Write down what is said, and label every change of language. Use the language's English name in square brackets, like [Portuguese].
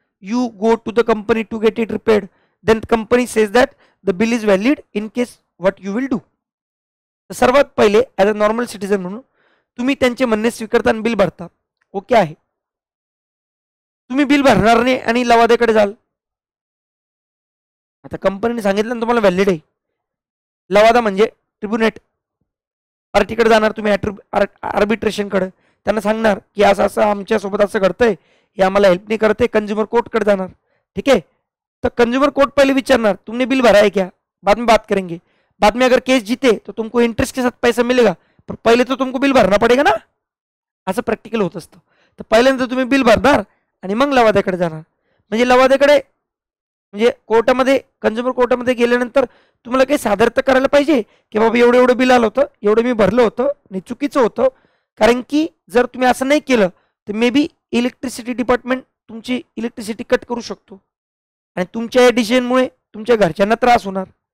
[English] You go to the company to get it repaired. Then company says that the bill is valid in case what you will do. [Marathi] सर्वात पहिले [English] as a normal citizen [Marathi] म्हणून तुम्ही त्यांचे म्हणणे स्वीकारता आणि bill भरता. Okay आहे. तुम्ही बिल भरणार नाही आणि लवाद्याकडे जाल. आता कंपनीने सांगितलं ना तुम्हाला व्हॅलिड आहे. लवादा म्हणजे ट्रिब्युनेट पार्टीकडे जाणार तुम्ही, आर्बिट्रेशनकडे. त्यांना सांगणार की असं असं आमच्यासोबत असं घडतंय, हे आम्हाला हेल्प नाही करते. कंज्युमर कोर्टकडे जाणार. [Hindi] ठीक है. तो कंज्यूमर कोर्ट पहले विचारना तुमने बिल भरा है क्या, बाद में बात करेंगे. बाद में अगर केस जीते तो तुमको इंटरेस्ट के साथ पैसा मिलेगा, पर पहले तो तुमको बिल भरना पड़ेगा ना. [Marathi] असं प्रॅक्टिकल होत असतं. तर पहिल्यांदा तुम्ही बिल भरणार आणि मग लवाद्याकडे जाणार. म्हणजे लवाद्याकडे म्हणजे कोर्टामध्ये कंज्युमर कोर्टामध्ये गेल्यानंतर तुम्हाला काही सादरता करायला पाहिजे की बाबा एवढं एवढं बिल आलं होतं, एवढं मी भरलं होतं आणि चुकीचं होतं. कारण की जर तुम्ही असं नाही केलं तर मे बी इलेक्ट्रिसिटी डिपार्टमेंट तुमची इलेक्ट्रिसिटी कट करू शकतो आणि तुमच्या या डिसिजनमुळे तुमच्या घरच्यांना त्रास होणार.